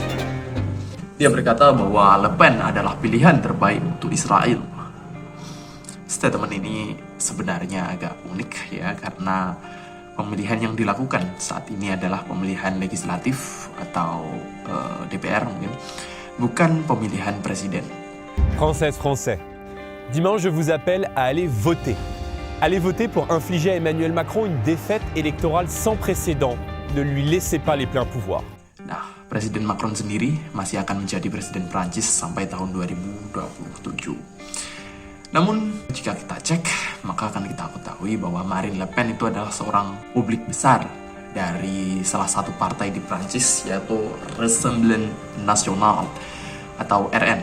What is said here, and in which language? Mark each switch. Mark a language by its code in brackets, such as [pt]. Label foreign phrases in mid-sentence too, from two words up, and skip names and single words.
[id] Dia berkata bahwa Le Pen adalah pilihan terbaik untuk Israel. Statement ini sebenarnya agak unik ya, karena pemilihan yang dilakukan saat ini adalah pemilihan legislatif atau DPR mungkin, bukan pemilihan presiden. [fr] Français, dimanche je vous appelle à aller voter. Allez voter pour infliger à Emmanuel Macron une défaite électorale sans précédent. Ne lui laissez pas les pleins pouvoirs. [id] Nah, Presiden Macron sendiri masih akan menjadi Presiden Prancis sampai tahun 2027. Namun, jika kita cek, maka akan kita ketahui bahwa Marine Le Pen itu adalah seorang publik besar dari salah satu partai di Prancis, yaitu Rassemblement National atau RN.